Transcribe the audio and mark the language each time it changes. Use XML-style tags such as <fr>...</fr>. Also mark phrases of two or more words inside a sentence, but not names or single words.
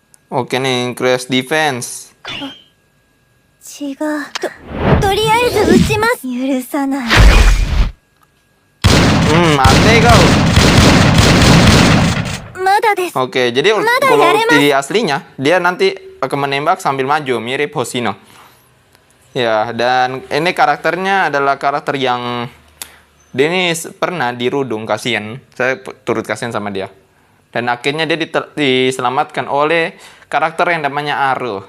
<id>Oke nih,</id> <en>increase defense.</en> <ja>違う。とりあえず撃ちます。許さない。</ja> <id>Mati kau.</id> <ja>まだです。</ja> <id>Oke, jadi kalau di aslinya dia nanti akan menembak sambil maju, mirip Hoshino. Ya, dan ini karakternya adalah karakter yang dia ini pernah dirudung, kasihan. Saya turut kasihan sama dia. Dan akhirnya dia diselamatkan oleh karakter yang namanya Aru.</id>